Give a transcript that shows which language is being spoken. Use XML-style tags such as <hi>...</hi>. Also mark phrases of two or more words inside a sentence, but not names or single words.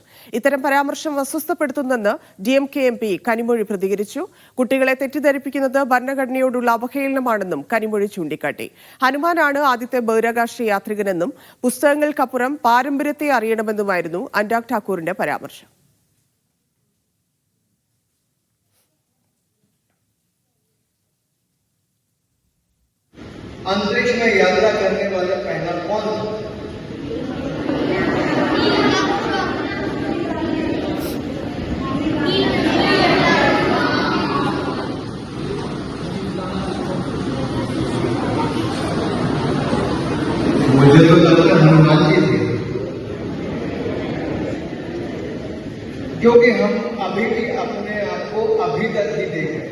<ml>ഇത്തരം പരാമർശം അസ്വസ്ഥപ്പെടുത്തുന്നെന്ന് DMK MP കനിമൊഴി പ്രതികരിച്ചു. കുട്ടികളെ തെറ്റിദ്ധരിപ്പിക്കുന്നത് ഭരണഘടനയോടുള്ള അവഹേളനമാണെന്നും കനിമൊഴി ചൂണ്ടിക്കാട്ടി. ഹനുമാനാണ് ആദ്യത്തെ ബഹിരാകാശ യാത്രികനെന്നും പുസ്തകങ്ങൾക്കപ്പുറം പാരമ്പര്യത്തെ അറിയണമെന്നുമായിരുന്നു അനുരാഗ് ഠാക്കൂറിന്റെ പരാമർശം.</ml> <hi>अंतरिक्ष में यात्रा करने वाले पहला कौन था? मुझे तो लगता है हनुमान जी थे, क्योंकि हम अभी भी अपने आप को अभी तक ही देख रहे हैं.</hi>